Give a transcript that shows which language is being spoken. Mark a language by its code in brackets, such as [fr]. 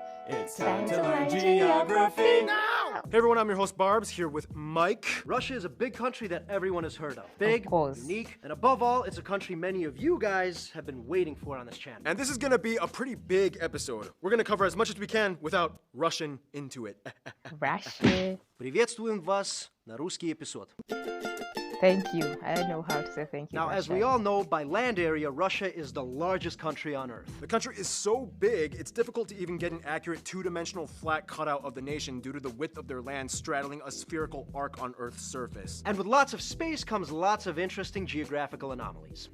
[en] It's time to learn geography now! Hey everyone, I'm your host Barbs, here with Mike. Russia is a big country that everyone has heard of. Big, course. unique, and above all, it's a country many of you guys have been waiting for on this channel. And this is gonna be a pretty big episode. We're gonna cover as much as we can without rushing into it. Russia. [ru] Приветствуем вас на русский эпизод. [en] Thank you. I don't know how to say thank you. Now, as we all know, by land area, Russia is the largest country on Earth. The country is so big, it's difficult to even get an accurate two-dimensional flat cutout of the nation due to the width of their land straddling a spherical arc on Earth's surface. And with lots of space comes lots of interesting geographical anomalies.